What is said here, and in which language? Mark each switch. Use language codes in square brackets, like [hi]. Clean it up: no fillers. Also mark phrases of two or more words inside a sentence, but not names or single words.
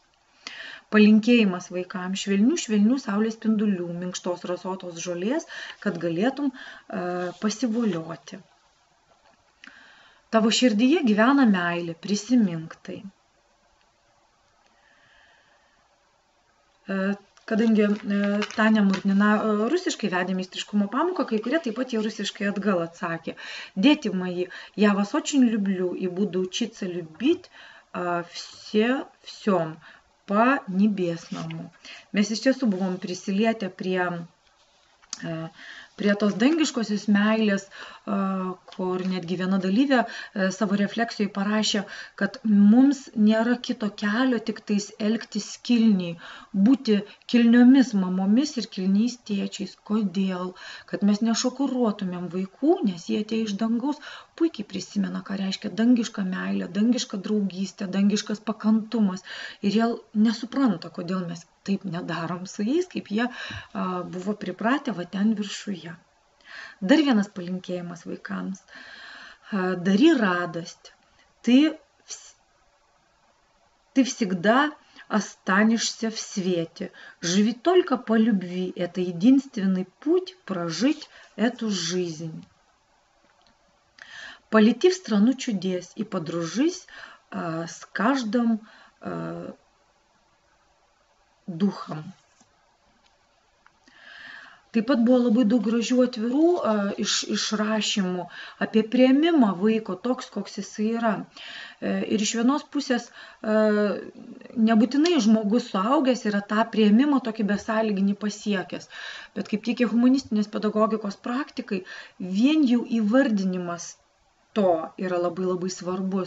[lt] Palinkėjimas vaikams švelnių saulės spindulių, minkštos rasotos žolės, kad galėtum pasivolioti. Tavo širdyje gyvena meilė, prisimink tai. Kadangi Tania Murnina rusiškai vedė meistriškuмо pamoką, kai kurie taip pat jie rusiškai atgal atsakė. [ru] Дети мои, я вас очень люблю и буду учиться любить всем по небесному. [lt] Mes iš tiesų buvom prisilietę prie prie tos dangiškosios meilės, kur netgi viena dalyvė savo refleksijoje parašė, kad mums nėra kito kelio, tik tais elgtis kilniai, būti kilniomis mamomis ir kilniais tėčiais. Kodėl? Kad mes nešokiruotumėm vaikų, nes jie atėjo iš dangaus, puikiai prisimena, ką reiškia dangiška meilė, dangiška draugystė, dangiškas pakantumas. Ir jie nesupranta, kodėl mes taip nedarom su jais, kaip jie buvo pripratę va ten viršuje. Dar vienas palinkėjimas vaikams. [ru] Дари радость. Ты всегда останешься в свете. Живи только по любви. Это единственный путь прожить эту жизнь. Полети в страну чудес и подружись с каждым духом. [lt] Taip pat buvo labai daug gražių atvirų išrašymų apie priėmimą vaiko toks, koks jis yra. Ir iš vienos pusės nebūtinai žmogus suaugęs yra tą priėmimą tokį besąlyginį pasiekęs, bet kaip teigia humanistinės pedagogikos praktikai, vien jau įvardinimas to yra labai labai svarbus.